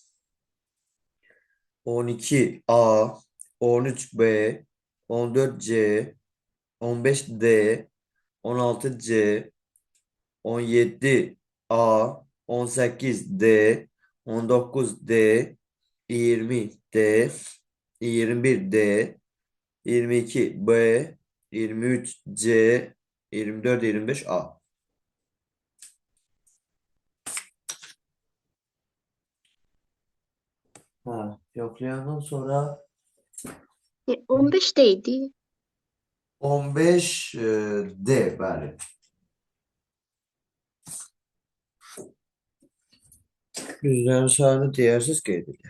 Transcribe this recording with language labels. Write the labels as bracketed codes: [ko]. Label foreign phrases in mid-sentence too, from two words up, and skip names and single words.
[az] 12A, 13B, 14C, 15D, 16C, 17A, 18D, 19D, 20D, 21D, 22B, 23C, 24, 25A. Ha, yoklayandan sonra 15'teydi. 15 D, bəli. Yüzlərin sayını deyərsiz qeyd edir.